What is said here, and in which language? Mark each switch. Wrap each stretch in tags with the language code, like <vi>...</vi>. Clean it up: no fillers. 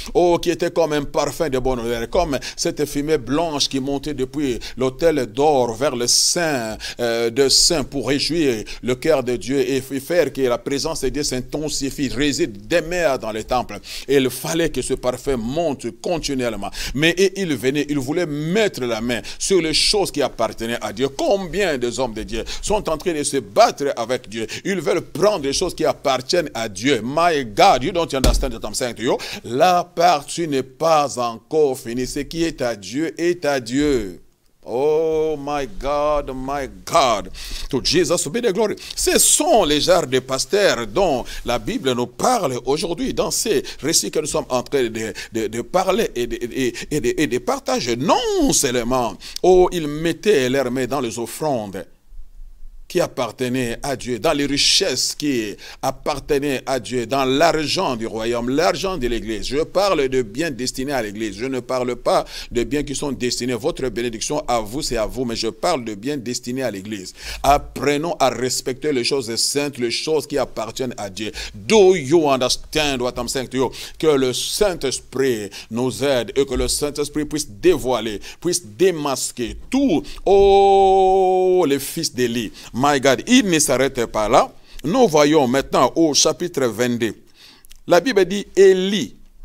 <fr>Oh, qui étaient comme un parfum de bonne odeur. Comme cette fumée blanche qui montait depuis l'autel d'or vers le sein de saint pour réjouir le cœur de Dieu et faire que la présence de Dieu s'intensifie, réside demeure dans le temple. Et il fallait que ce parfum monte continuellement. Mais il venait, il voulait mettre la main sur les choses qui appartenaient à Dieu. Combien des hommes de Dieu sont en train de se battre avec Dieu? Ils veulent prendre les choses qui appartiennent à Dieu.</fr> <en>My God, you don't understand what I'm saying to you?</en> <fr>La partie n'est pas encore finie. Ce qui est à Dieu est à Dieu.</fr> <en>Oh my God, my God. To Jesus be the glory.</en> <fr>Ce sont les genres de pasteurs dont la Bible nous parle aujourd'hui dans ces récits que nous sommes en train de parler et de partager. Non seulement, oh, ils mettaient leurs mains dans les offrandes qui appartenait à Dieu, dans les richesses qui appartenaient à Dieu, dans l'argent du royaume, l'argent de l'église. Je parle de biens destinés à l'église. Je ne parle pas de biens qui sont destinés. Votre bénédiction à vous, c'est à vous, mais je parle de biens destinés à l'église. Apprenons à respecter les choses saintes, les choses qui appartiennent à Dieu.</fr> <en>Do you understand what I'm saying to you?</en> <fr>Que le Saint-Esprit nous aide et que le Saint-Esprit puisse dévoiler, puisse démasquer tout, oh, les fils d'Élie.</fr> <en>My God,</en> <fr>il ne s'arrête pas là. Nous voyons maintenant au chapitre 22. La Bible dit Élie</fr>